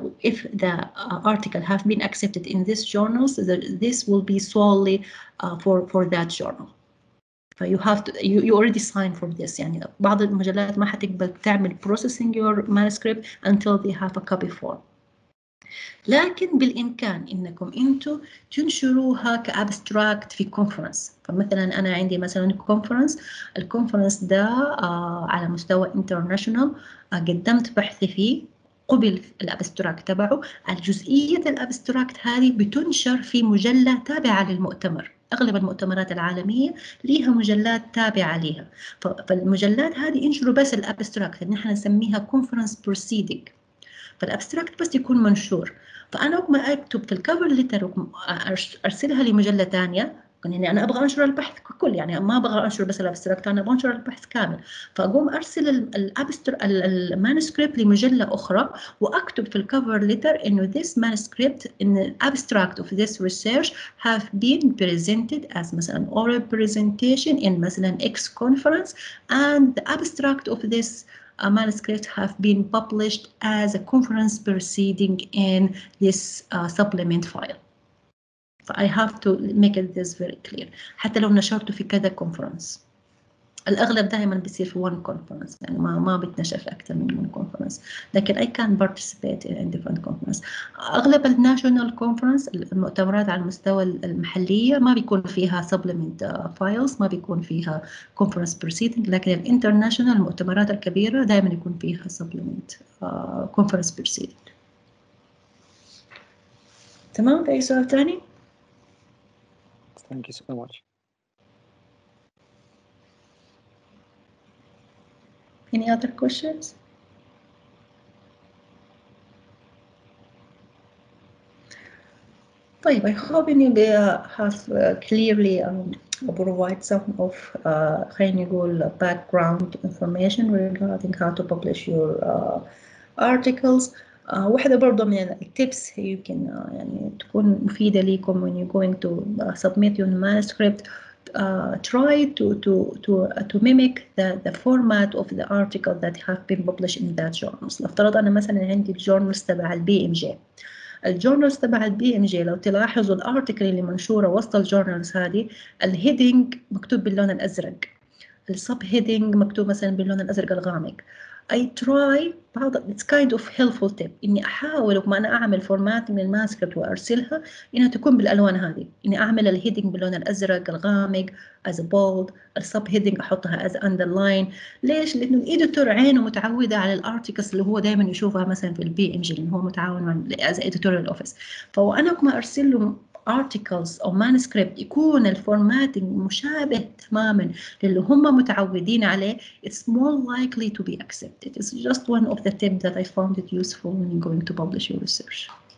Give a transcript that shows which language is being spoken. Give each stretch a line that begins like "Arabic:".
English: if the article have been accepted in this journals, this will be solely for that journal. you have to you already signed for this.
Arabic: يعني بعض المجلات ما حتقبل تعمل
English: processing your manuscript until they have a copy form.
Arabic: لكن بالإمكان إنكم أنتوا تنشروها كأبستراكت في كونفرنس. فمثلا أنا عندي مثلا الكونفرنس ده على مستوى international، قدمت بحثي فيه، قبل الأبستراكت تبعه. الجزئية الأبستراكت هذه بتنشر في مجلة تابعة للمؤتمر. أغلب المؤتمرات العالمية ليها مجلات تابعة ليها، فالمجلات هذه ينشروا بس الأبستراكت اللي نحن نسميها كونفرنس بروسيدنج. فالأبستراكت بس يكون منشور. فأنا ما أكتب في الكفر ليتر أرسلها لمجلة ثانية، يعني أنا أبغى أنشر البحث ككل، يعني ما أبغى أنشر بس الأبستراكت، أنا أبغى أنشر البحث كامل. فأقوم أرسل المانuscript لمجلة أخرى، وأكتب في الكفر ليتر إنه
English: this manuscript in the abstract of this research have been presented as مثلا oral presentation in مثلا X conference, and the abstract of this manuscript have been published as a conference proceeding in this supplement file. I have to make this very clear.
Arabic: حتى لو نشرته في كذا conference، الأغلب دائما بيصير في one conference، يعني ما بتنشر في أكثر من one conference، لكن
English: I can participate in different conference.
Arabic: أغلب الناشونال conference، المؤتمرات على المستوى المحلية، ما بيكون فيها supplement files، ما بيكون فيها conference proceeding، لكن الانترناشونال المؤتمرات الكبيرة دائما يكون فيها supplement conference proceeding. تمام؟ في أي سؤال ثاني؟
English: Thank you so much. Any other questions? طيب, I hope you have clearly provide some of
Arabic: خلينا نقول
English: background information regarding how to publish your articles.
Arabic: واحدة برضه من التيبس يمكن يعني تكون مفيدة ليكم
English: when you're going to submit your manuscript. Try to mimic the format of the article that have been published in that journals.
Arabic: نفترض أنا مثلا عندي الجورنالز تبع الBMJ. الجورنالز تبع الBMJ لو تلاحظوا الارتكل اللي منشورة وسط الجورنالز هذه، الهيدنج مكتوب باللون الأزرق، السب هيدنج مكتوب مثلا باللون الأزرق الغامق.
English: I try it's kind of helpful tip
Arabic: إني أحاول وما أنا أعمل فورمات من المانuscript وأرسلها إنها تكون بالألوان هذه، إني أعمل الهيدنج باللون الأزرق الغامق
English: as a bold،
Arabic: السب هيدنج أحطها as underline. ليش؟ لأنه الإديتور عينه متعودة على الارتكلز اللي هو دائما يشوفها مثلا في الBMJ اللي هو متعاون مع
English: as editorial office.
Arabic: فأنا كما أرسل له articles أو manuscript يكون الفورماتنج مشابه تماما للي هم متعودين عليه،
English: it's more likely to be accepted. It's just one of the tips that I found it useful when you're going to publish your research.